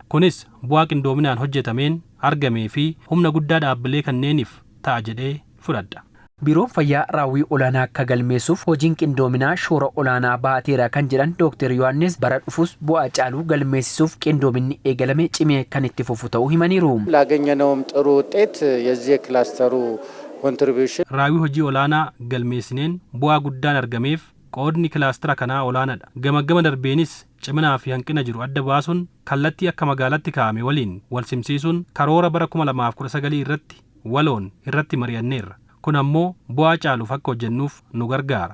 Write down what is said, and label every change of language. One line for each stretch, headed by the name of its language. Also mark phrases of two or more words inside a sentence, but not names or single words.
Oromo: Kunis bu'aa qindoominaan hojjetameen argamee fi humna guddaa dhaabbilee kanneeniif ta'a jedhee fudhadha. Biiroon fayyaa raawwii olaanaa akka galmeessuuf hojiin qindoominaa shoora olaanaa baateera kan jedhan Dr. ዮሐንስ bara dhufus bu'aa caaluu galmeessisuuf qindoominni eegalame cimee kan itti fufu ta'uu himaniiru.
Amharic: ላገኘነውም ጥሩ ውጤት የዚህ ክላስተሩ ኮንትሪቢዩሽን
Oromo: raawwii hojii olaanaa galmeessineen bu'aa guddaan argameef qoodni kilaastera kanaa olaanaadha. Gamaggama darbeenis ciminaa fi hanqina jiru adda baasuun kallattii akka magaalatti kaa'ame waliin wal simsiisuun karoora bara 2019 irratti waloon irratti mari'anneerra. Kun ammoo bu'aa caaluuf akka hojjennuuf nu gargaara.